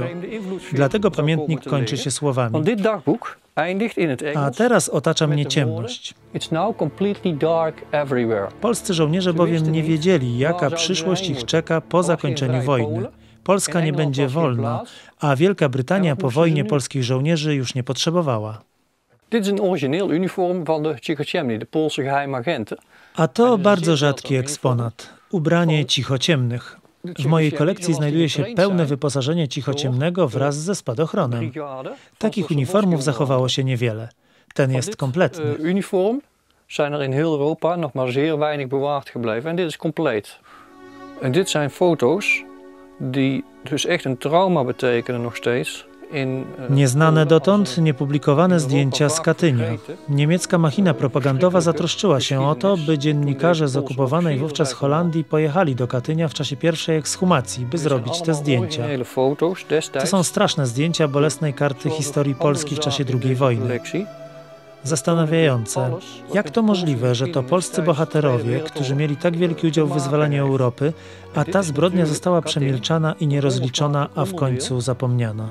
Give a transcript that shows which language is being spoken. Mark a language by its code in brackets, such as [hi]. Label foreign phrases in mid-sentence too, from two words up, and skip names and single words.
[pl] Dlatego pamiętnik kończy się słowami: a teraz otacza mnie ciemność. Polscy żołnierze bowiem nie wiedzieli, jaka przyszłość ich czeka po zakończeniu wojny. Polska nie będzie wolna, a Wielka Brytania po wojnie polskich żołnierzy już nie potrzebowała. [nl] Dit is een origineel uniform van de Cichociemni, de Poolse geheimagenten. [pl] A to bardzo rzadki eksponat. Ubranie cichociemnych. W mojej kolekcji znajduje się pełne wyposażenie cichociemnego wraz ze spadochronem. Takich uniformów zachowało się niewiele. Ten jest kompletny. [nl] Uniform zijn er in heel Europa nog maar zeer weinig bewaard gebleven en dit is compleet. En dit zijn foto's die dus echt een trauma betekenen nog steeds. [pl] Nieznane dotąd, niepublikowane zdjęcia z Katynia. Niemiecka machina propagandowa zatroszczyła się o to, by dziennikarze z okupowanej wówczas Holandii pojechali do Katynia w czasie pierwszej ekshumacji, by zrobić te zdjęcia. To są straszne zdjęcia bolesnej karty historii Polski w czasie II wojny. Zastanawiające, jak to możliwe, że to polscy bohaterowie, którzy mieli tak wielki udział w wyzwalaniu Europy, a ta zbrodnia została przemilczana i nierozliczona, a w końcu zapomniana.